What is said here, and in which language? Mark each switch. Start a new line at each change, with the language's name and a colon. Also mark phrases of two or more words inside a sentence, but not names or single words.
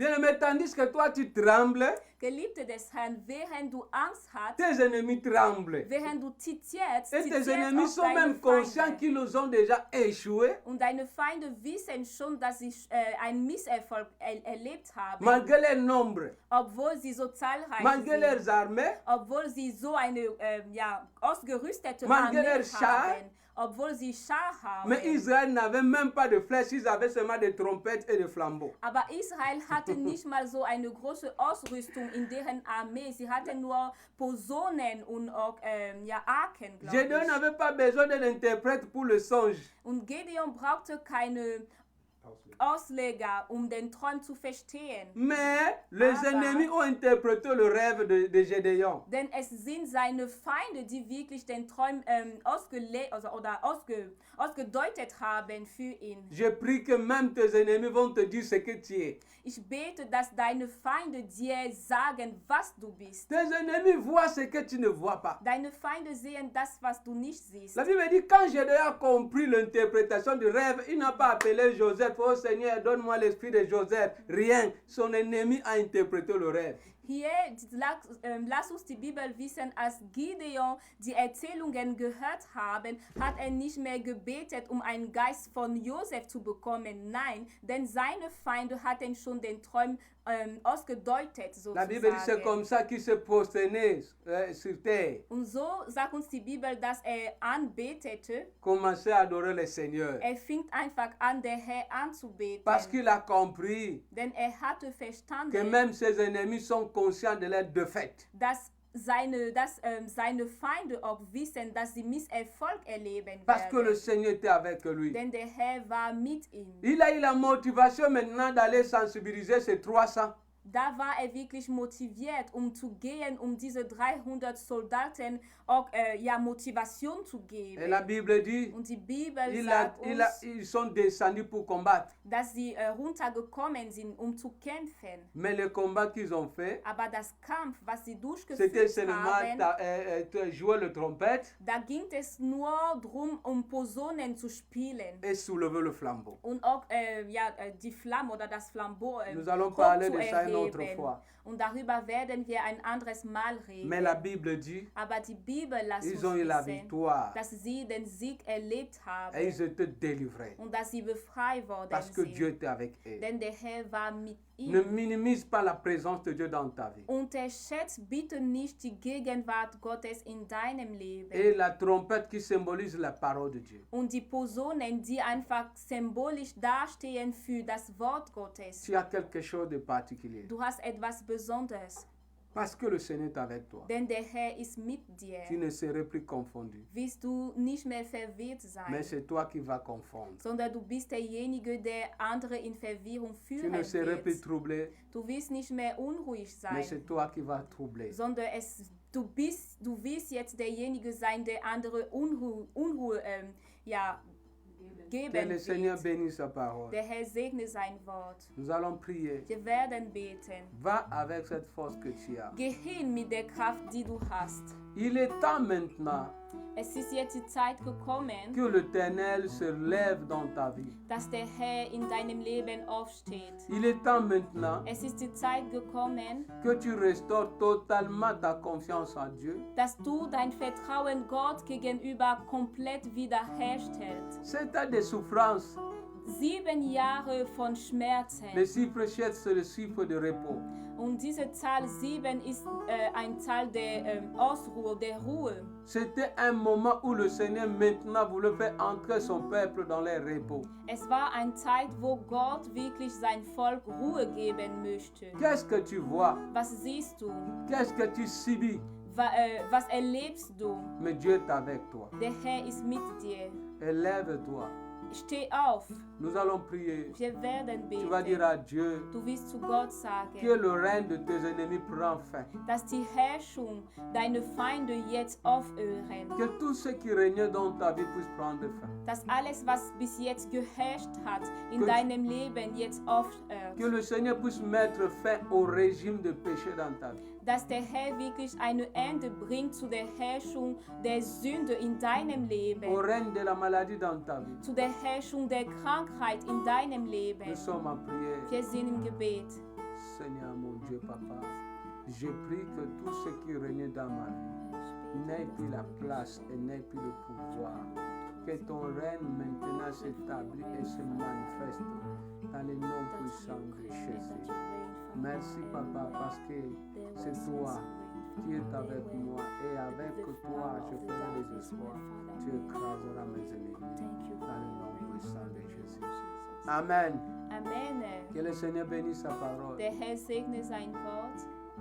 French: Bien-aimé, tandis que toi tu trembles,
German: Geliebte des Herrn, während du Angst hast,
French: tes ennemis tremblent.
German: während du zitierst,
French: Et tes
German: zitierst
French: ennemis
German: auch
French: sont
German: deine
French: même conscients
German: Feinde.
French: qu'ils ont déjà échoué,
German: Und deine Feinde wissen schon, dass sie einen Misserfolg erlebt haben,
French: malgré leur nombre,
German: obwohl sie so zahlreich
French: malgré
German: sind,
French: leurs armées,
German: obwohl sie so eine ausgerüstete
French: Malgré
German: Armee
French: leur char.
German: haben, obwohl sie Schar haben.
French: mais Israël n'avait même pas de flèches, ils avaient seulement des trompettes et des flambeaux.
German: Aber Israel hatte nicht mal so eine große Ausrüstung in deren Armee. Sie hatten nur Posaunen und auch Arken, glaube
French: Gédéon
German: ich.
French: n'avait pas besoin d'un interprète pour le songe.
German: Und Gideon brauchte keine Ausleger, um den Traum zu verstehen.
French: Mais les
German: Aber-
French: ennemis ont interprété le rêve de Gédéon.
German: Denn es sind seine Feinde, die wirklich den Traum ausgedeutet haben für ihn.
French: Je prie que même tes ennemis vont te dire ce que tu es.
German: Ich bete, dass deine Feinde dir sagen, was du bist.
French: Tes ennemis voient ce que tu ne vois pas.
German: Deine Feinde sehen das, was du nicht siehst.
French: La Bible dit, quand Gédéon a compris l'interprétation du rêve, il n'a pas appelé Joseph, oh Seigneur, donne-moi l'esprit de Joseph. Rien. Son ennemi a interprété le rêve.
German: Hier, lass uns die Bibel wissen, als Gideon die Erzählungen gehört haben, hat er nicht mehr gebetet, um einen Geist von Josef zu bekommen. Nein, denn seine Feinde hatten schon den Traum ausgedeutet,
French: La Bible dit, c'est
German: sozusagen.
French: comme ça qu'il se prosternait sur terre,
German: Und so sagt uns die Bibel, dass er anbetete.
French: commençait à adorer le Seigneur.
German: Er fing einfach an, der Herr anzubeten.
French: Parce qu'il a compris
German: Denn er hatte
French: que
German: verstanden,
French: même ses ennemis sont conscients de leur défaite.
German: dass seine Feinde auch wissen, dass sie Misserfolg erleben
French: Parce que le
German: werden.
French: Seigneur était avec lui.
German: Denn der Herr war mit ihm.
French: Il a eu la motivation maintenant d'aller sensibiliser ces 300.
German: Da war er wirklich motiviert, um zu gehen, um diese 300 Soldaten auch Motivation zu geben.
French: Et la Bible dit,
German: Und die Bibel sagt uns,
French: ils sont descendus pour combattre.
German: dass sie runtergekommen sind, um zu kämpfen.
French: Mais le combat qu'ils ont fait,
German: Aber das Kampf, was sie
French: c'était
German: durchgeführt
French: seulement
German: haben,
French: jouer le trompette
German: da ging es nur darum, um Posaunen zu spielen.
French: et soulever le flambeau.
German: Und auch die Flamme oder das Flambeau
French: Nous allons parler de ça une autre
German: hochzuerheben.
French: fois.
German: Und darüber werden wir ein anderes Mal reden.
French: Mais la Bible dit,
German: Aber die Bibel lässt
French: ils
German: uns
French: ont eu la
German: wissen,
French: victoire
German: dass sie den Sieg erlebt haben
French: et ils étaient délivrés.
German: und dass sie befreit worden
French: Parce que Dieu
German: sind.
French: était avec eux.
German: Denn der Herr war mit
French: Ne
German: ihm.
French: minimise pas la présence de Dieu dans ta vie.
German: Unterschätzt bitte nicht die Gegenwart Gottes in deinem Leben.
French: Et la trompette qui symbolise la parole de Dieu.
German: Und die Posaunen, die einfach symbolisch dastehen für das Wort Gottes.
French: Tu as quelque chose de particulier.
German: Du hast etwas Besonderes,
French: Parce que le Seigneur est avec toi.
German: denn der Herr ist mit dir.
French: Tu ne serais plus confondu.
German: Wirst du nicht mehr verwirrt
French: Mais
German: sein,
French: c'est toi qui vas confondre.
German: sondern du bist derjenige, der andere in Verwirrung
French: Tu
German: führen
French: ne serais plus
German: wird.
French: troublé,
German: Du wirst nicht mehr unruhig
French: mais
German: sein,
French: c'est toi qui vas troubler.
German: sondern du wirst jetzt derjenige sein, der andere Unruhe
French: Que
German: geben
French: le Seigneur
German: wird.
French: bénisse sa parole.
German: Der Herr segne sein Wort.
French: Nous allons prier.
German: Wir werden beten.
French: Va avec cette force que tu as.
German: Geh hin mit der Kraft, die du hast.
French: Il est temps maintenant
German: Es ist jetzt die Zeit gekommen,
French: que l'Éternel se lève dans ta vie.
German: dass der Herr in deinem Leben aufsteht.
French: Il est temps maintenant
German: Es ist die Zeit gekommen,
French: que tu restaures totalement ta confiance en Dieu.
German: dass du dein Vertrauen Gott gegenüber komplett wiederherstellst.
French: C'est à des souffrances
German: 7 Jahre von Schmerzen.
French: Le chiffre 7, c'est le chiffre de repos.
German: Und diese Zahl 7 ist eine Zahl der Ausruhe, der Ruhe.
French: C'était un moment où le Seigneur maintenant voulait faire entrer son peuple dans les repos.
German: Es war eine Zeit, wo Gott wirklich sein Volk Ruhe geben möchte.
French: Qu'est-ce que tu vois?
German: Was siehst du?
French: Qu'est-ce que tu subis?
German: Was erlebst du?
French: Mais Dieu est avec toi.
German: Der Herr ist mit dir.
French: Élève-toi.
German: Steh auf.
French: Nous allons prier.
German: Wir werden
French: Tu vas dire
German: beten.
French: à Dieu
German: Du wirst zu Gott
French: que
German: sagen,
French: le règne de tes ennemis prend fin.
German: dass die Herrschung deine Feinde jetzt aufhören.
French: Que tout ce qui régnait dans ta vie puisse prendre fin.
German: Dass alles, was bis jetzt geherrscht hat in
French: Que-
German: deinem Leben, jetzt aufhört.
French: Que le Seigneur puisse mettre fin au régime de péché dans ta vie.
German: Dass der Herr wirklich ein Ende bringt zu der Herrschung der Sünde in deinem
French: Au
German: Leben.
French: règne de la maladie dans ta vie.
German: Zu der Herrschung der Krankheit in deinem Leben.
French: Nous sommes en prière.
German: Wir sind im Gebet.
French: Seigneur mon Dieu, Papa, je prie que tout ce qui régnait dans ma vie n'ait plus la place et n'ait plus le pouvoir. Que ton règne maintenant s'établisse et se manifeste dans le nom puissant de Jésus. Merci Papa parce que c'est toi qui es avec moi et avec toi je ferai des espoirs. Tu écraseras mes ennemis dans le nom puissant de Jésus. Amen. Amen. Que le Seigneur bénisse sa parole.
German: Der Herr segne sein Wort.